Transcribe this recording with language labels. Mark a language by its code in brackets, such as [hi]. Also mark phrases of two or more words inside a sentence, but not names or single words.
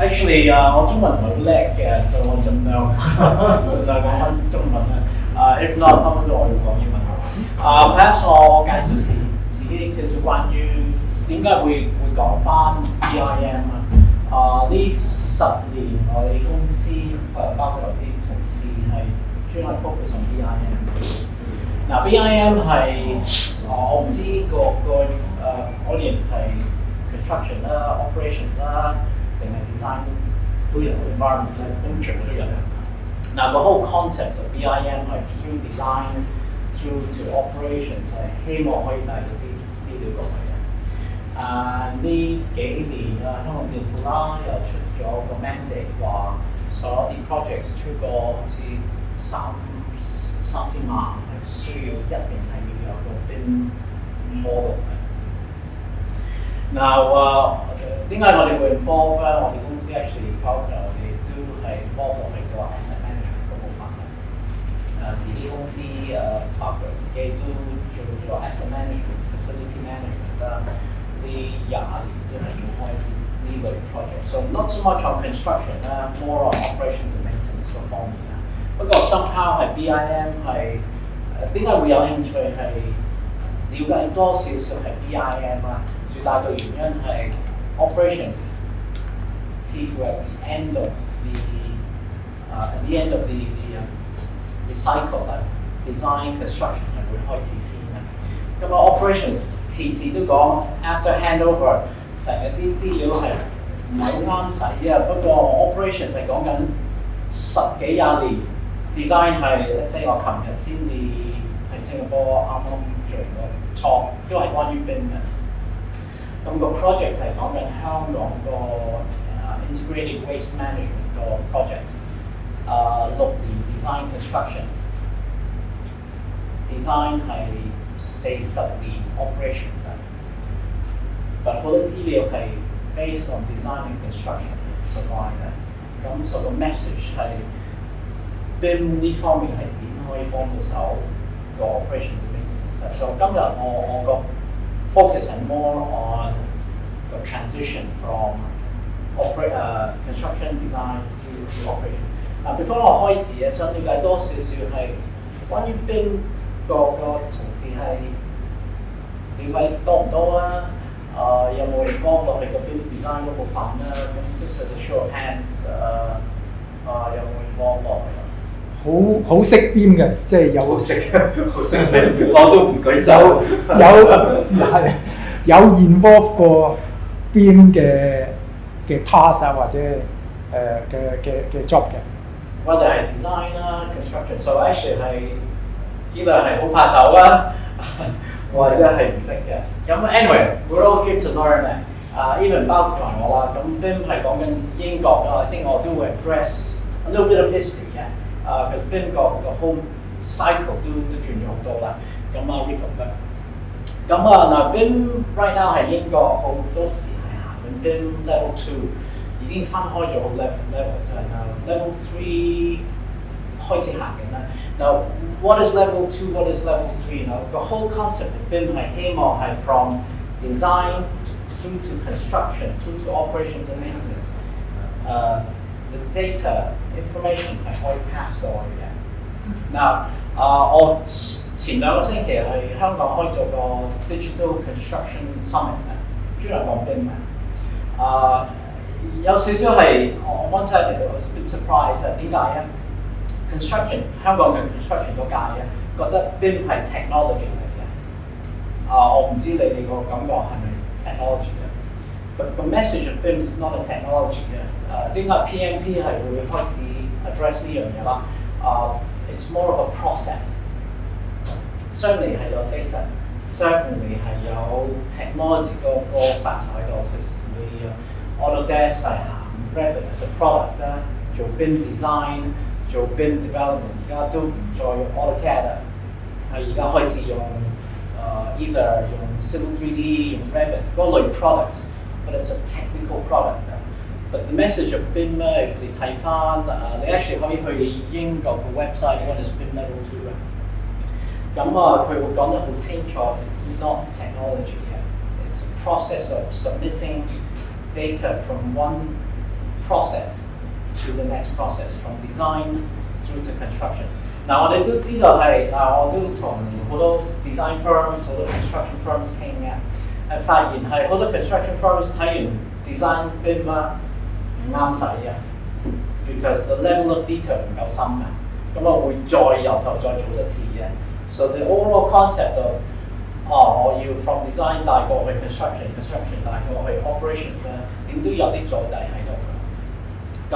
[yue] actually 我中文唔係好叻嘅，所以我盡量講翻中文啦。 [en] if not， [yue] 分分鐘我要講英文。perhaps 我介紹自己少少關於點解會講翻 BIM 啊。呢10年我哋公司包括有啲同事係專係 [en] focus on BIM。 [yue] 嗱 BIM 係我唔知個audience 係 construction 啦、operations 啦，定係 design 都有 environment 咧，咁全部都有。嗱個 [en] whole concept of BIM [yue] 係 [en] through design through to operations [yue] 係希望可以帶到啲資料過去嘅。呢幾年香港政府啦又出咗個 mandate 話所有啲 projects 超過好似3000萬係需要一定係要有個 [en] BIM model [yue] 嘅。Now 點解我哋會 involve 咧？我哋公司 actually 包括我哋都係 involve 落去個 [en] asset management [yue] 嗰部分嘅。自己公司包括自己都做咗 [en] asset management、 facility management [yue] 啦。呢20年都係做開呢類 project。 [en] So not so much on construction [yue] 啦 ， [en] more on operations and maintenance [yue] 嗰方面啦。不過 somehow 係 BIM 係點解會有興趣係了解多少少係 BIM 啊？最大嘅原因係 operations 似乎 [en] at the end of the cycle [yue] 啦 ， [en] design construction [yue] 係會開始先嘅。咁operations 次次都講 [en] after handover [yue] 成日啲資料係唔係好啱使啊。不過 operations 係講緊10幾20年 ，design 係 [en] let's say [yue] 我琴日先至喺新加坡啱啱做個 talk， 都係關於 BIM 嘅。咁個 project 係講緊香港個 [en] integrated waste management [yue] 個 project， 6年 [en] design construction， [yue] design 係40年 operation 嘅，但好多資料係 [en] based on design and construction provide [yue] 嘅。咁所以個 message 係 BIM 呢方面係點可以幫到手個 [en] operations and maintenance。 [yue] 所以今日我個 [en] focus on more on the transition from construction design to operations。 [yue] before 我開始想了解多少少係關於 BIM 個從事係了解多唔多啊？有冇 involve 落去個 [en] BIM design [yue] 嗰部分啦？ [en] 咁 just as a show of hands， [yue] 有冇 involve 落去？好識 BIM 嘅，即係有識我都唔舉手。有 involve 過 BIM 嘅 task 啊，或者嘅 job 嘅。我哋係 design 啦 ，construction， [en] so actually [yue] 係呢個係好怕醜啦，或者係唔識嘅。咁 anyway， [en] we're all good to learn [yue] 嘅。even 包括埋我啦，咁 BIM 係講緊英國啦 ， [en] I think [yue] 我都會 [en] address a little bit of history [yue] 嘅。because BIM 個 [en] whole cycle [yue] 都轉咗好多啦。咁Rico得。咁嗱 BIM [en] right now [yue] 係英國好多時係行緊 BIM Level 2， 已經分開咗 level 即係Level 3開始行緊啦。 [en] Now what is Level 2? What is Level 3? Now the whole concept of BIM [yue] 係希望係 [en] from design through to construction, through to operations and maintenance. The data information [yue] 係可以 pass 過去嘅。Now 我前2個星期喺香港開咗個 Digital Construction Summit 嘅，專係講 BIM 嘅。有少少係我 [en] one side [yue] 嚟到 [en] bit surprise [yue] 啊，點解咧 ？Construction 香港嘅 construction 嗰界咧，覺得 BIM 係 technology 嚟嘅。我唔知你哋個感覺係咪 technology 嘅？個 [en] message of BIM is not a technology [yue] 嘅。點解 PMP 係會開始 address 呢樣嘢啦 ？ [en] It's more of a process。 [yue] certainly 係有 data，certainly 係有 technology 個範疇喺度。你Autodesk 係行 [en] Revit as a product [yue] 啦，做 [en] BIM design， [yue] 做 [en] BIM development， [yue] 而家都唔再用 AutoCAD 啦，而家開始用either 用 Civil 3D 用 Revit 嗰類 product， [en] but it's a technical product。But the message of BIM [yue] 咧，你睇翻你 actually 可以去英國個 website， [en] what is BIM Level 2 [yue] 咧？咁佢會講得好清楚 [en] ，it's not technology 嘅 ，it's a process of submitting data from one process to the next process from design through to construction。 [yue] 嗱，我哋都知道係我都同好多 [en] design firms、 [yue] 好多 [en] construction firms [yue] 傾嘅，係發現係好多 [en] construction firms [yue] 睇完 [en] design BIM [yue] 啦唔啱使嘅 ， [en] because the level of detail [yue] 唔夠深嘅，咁我會再由頭再做一次嘅。 [en] So the overall concept of [yue] 我要 [en] from design [yue] 帶過去 construction 帶過去 operation 咧，點都有啲阻滯喺度嘅。